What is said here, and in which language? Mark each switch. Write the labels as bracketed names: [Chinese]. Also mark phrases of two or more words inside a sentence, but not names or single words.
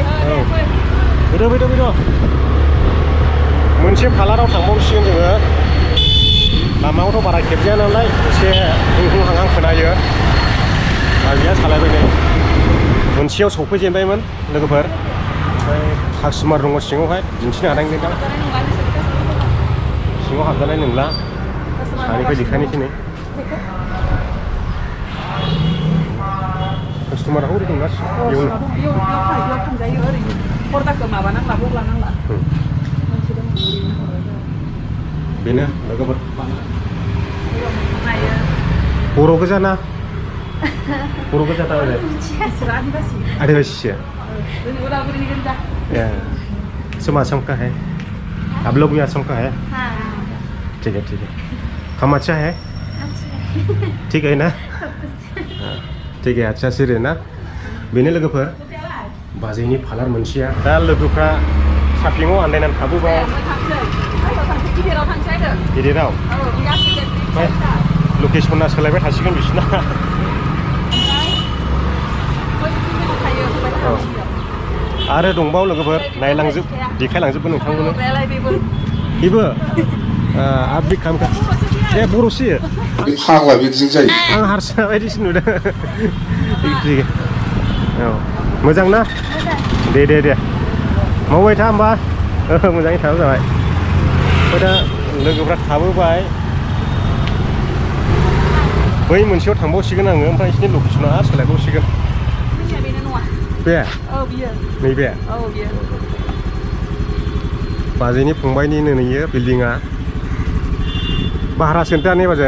[Bodo] फैद' मोनसे पार्लाराव थांबावसिगोन जोङो लामायावथ' बारा खेबजाया नालाय एसे हां खोनायो बाजैया सालायबाय नै मोनसेयाव सौफैजेनबायमोन लोगोफोर ओमफ्राय कास्टमार दङ सिङावहाय दिन्थिनो हानाय नङा सिङाव हाबजानाय नंला सानिफ्राय देखायनोसै नै कास्टमाराखौ ओरै दंना बेयाव थांजायो ओरैनो पर्दाखौ माबानांला बग्लानांला बेनो लोगोफोर बर' गोजा ना बर' गोजा थाबाय आदिवासी तुम [Hindi] असम का है आप लोग भी असम का है ठीक है हम अच्छा है ठीक है ना ठीक है अच्छा सिर ना [Bodo] बेनो लोगोफोर बाजैनि पार्लार मोनसेया दा लोगोफ्रा साफ्लिङाव आन्दायनानै थाबोबाय गिदिराव ओमफ्राय लकेसना सोलायबाय थासिगोन बिसिना आरो दंबावो लोगोफोर नायलांजोब देखायलांजोबगोन नोंथांमोननो बेबो [Hindi] आप भी काम कर ए [Bodo] बर'सो फाग्ला बिदिजों जायो आं हारसा बायदिसो नुदों औ मोजां ना दे मावबाय था होमबा मोजाङै थाबो जाबाय ओमफ्राय दा लोगोफ्रा थाबोबाय बै मोनसेयाव थांबावसिगोन आङो ओमफ्राय बिसिनि लकेसना आरो सोलायबावसिगोन बे नैबे बाजैनि फंबायनि नैयो बिल्डिंआ भारा सेन्टार ने बाजै